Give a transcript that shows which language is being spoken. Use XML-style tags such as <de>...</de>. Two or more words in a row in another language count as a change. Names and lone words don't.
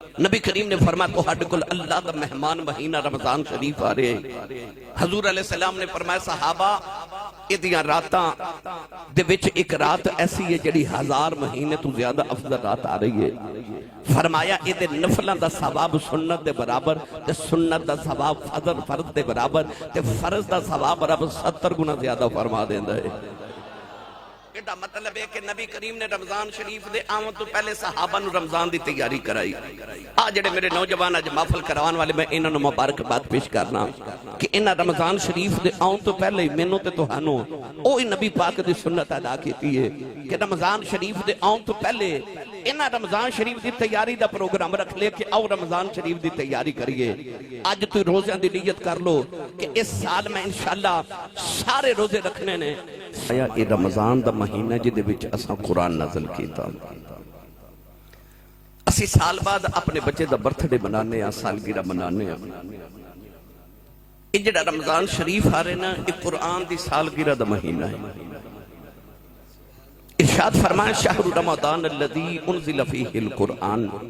<pa>نبی کریم نے فرمایا تہاڈے کول اللہ دا مہمان مہینہ رمضان شریف آ رہے ہیں۔ حضور علیہ السلام نے فرمایا صحابہ ادیاں راتاں دے وچ ایک رات ایسی ہے جڑی 1000 مہینے تو زیادہ افضل رات آ رہی ہے۔ فرمایا ادے نفلاں دا ثواب سنت دے برابر تے سنت دا ثواب فرض دے برابر تے فرض دا ثواب رب 70 گنا زیادہ فرما دیندا ہے۔ ایڈا مطلب ہے کہ نبی کریم نے رمضان شریف دے آمد تو پہلے صحابہ نو رمضان دی تیاری کرائی۔ جڑے میرے نوجوان اج محفل کروان والے میں انہاں نو مبارکباد پیش کرنا کہ انہاں رمضان شریف دے آن تو پہلے مینوں تے تہانوں اوہی نبی پاک دی سنت ادا کیتی ہے کہ رمضان شریف دے آن تو پہلے انہاں رمضان شریف دی تیاری دا پروگرام رکھ لے کہ آؤ رمضان شریف دی تیاری کریے۔ آج تو روزیاں دی نیت کر لو کہ اس سال میں انشاءاللہ سارے روزے رکھنے نے۔ یہ رمضان دا مہینہ جدے وچ اساں قرآن نازل کیتا، اسی سال بعد اپنے بچے دا برتھ ڈے منانے ہیں، سالگرہ منانے ہیں۔ یہ جڑا رمضان شریف آ رہے نا یہ قرآن دی سالگرہ دا مہینہ ہے۔</pa> <ur>ارشاد فرمائے</ur> <ar>شہر رمضان الذی انزل فیہ القرآن۔</ar>